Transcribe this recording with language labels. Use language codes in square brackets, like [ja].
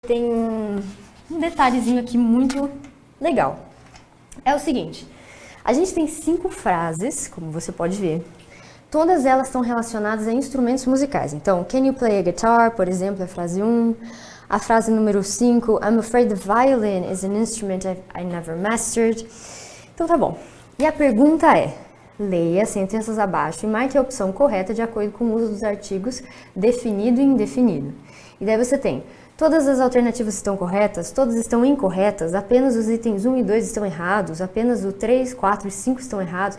[pt] tem um detalhezinho aqui muito legal. É o seguinte, a gente tem 5 frases, como você pode ver. Todas elas estão relacionadas a instrumentos musicais. Então, [en] can you play a guitar, [pt] por exemplo, é a frase 1. A frase número 5, [en] I'm afraid the violin is an instrument I never mastered. [pt] Então tá bom. E a pergunta é, leia as sentenças abaixo e marque a opção correta de acordo com o uso dos artigos definido e indefinido. E daí você tem, todas as alternativas estão corretas, todas estão incorretas, apenas os itens 1 e 2 estão errados, apenas o 3, 4 e 5 estão errados.